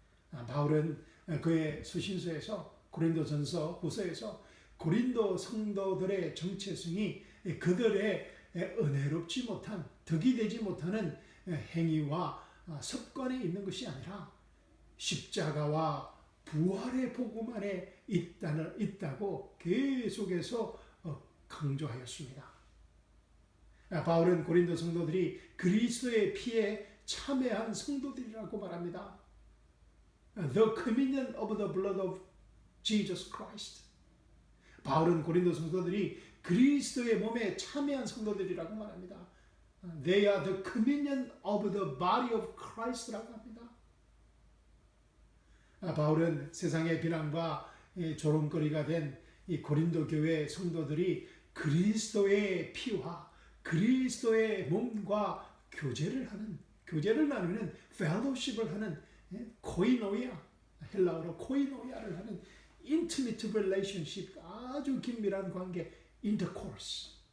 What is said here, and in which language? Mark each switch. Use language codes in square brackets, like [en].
[ko] 바울은 그의 수신서에서, 고린도전서 후서에서 고린도 성도들의 정체성이 그들의 은혜롭지 못한, 덕이 되지 못하는 행위와 습관에 있는 것이 아니라 십자가와 부활의 복음 안에 있다고 계속해서 강조하였습니다. 바울은 고린도 성도들이 그리스도의 피에 참여한 성도들이라고 말합니다. [en] The communion of the blood of Jesus Christ. [ko] 바울은 고린도 성도들이 그리스도의 몸에 참여한 성도들이라고 말합니다. [en] They are the communion of the body of Christ라고 [ko] 합니다. 바울은 세상의 비난과 조롱거리가 된 이 고린도 교회 성도들이 그리스도의 피와 그리스도의 몸과 교제를 나누는 fellowship을 하는 코이노이아, 헬라어로 코이노이아를 하는 [en] intimate relationship, [ko] 아주 긴밀한 관계, intercourse,